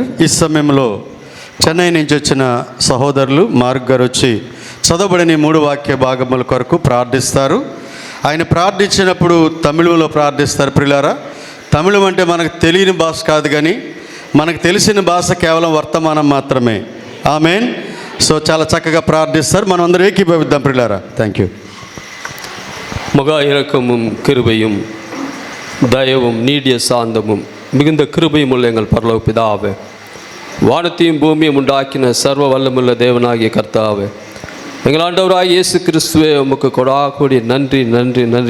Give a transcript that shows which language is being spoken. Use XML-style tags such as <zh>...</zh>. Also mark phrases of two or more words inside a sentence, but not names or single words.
<te>ఈ సమయంలో చెన్నై నుంచి వచ్చిన సహోదరులు మార్క్ గారు వచ్చి చదవబడిన 3 వాక్య భాగముల కొరకు ప్రార్థిస్తారు. ఆయన ప్రార్థించినప్పుడు తమిళంలో ప్రార్థిస్తారు. ప్రియులారా, తమిళం అంటే మనకు తెలియని భాష కాదు, కానీ మనకు తెలిసిన భాష కేవలం వర్తమానం మాత్రమే. ఆమేన్. సో చాలా చక్కగా ప్రార్థిస్తారు. మనం అందరూ ఏకీభవిద్దాం ప్రియులారా.</te> <en>thank you.</en> <ta>மகா இரக்கமும் கிருபையும் தயவும் நீடிய சாந்தமும் மிகுந்த கிருபையும் உள்ள எங்கள் பரலோக பிதாவே, வானத்தையும் பூமியும் உண்டாக்கின சர்வ வல்லமுள்ள தேவனாகிய கர்த்தாவே, எங்கள் ஆண்டவராகிய இயேசு கிறிஸ்துவே, உமக்கு கொடாக்கூடி நன்றி நன்றி நன்றி.</ta>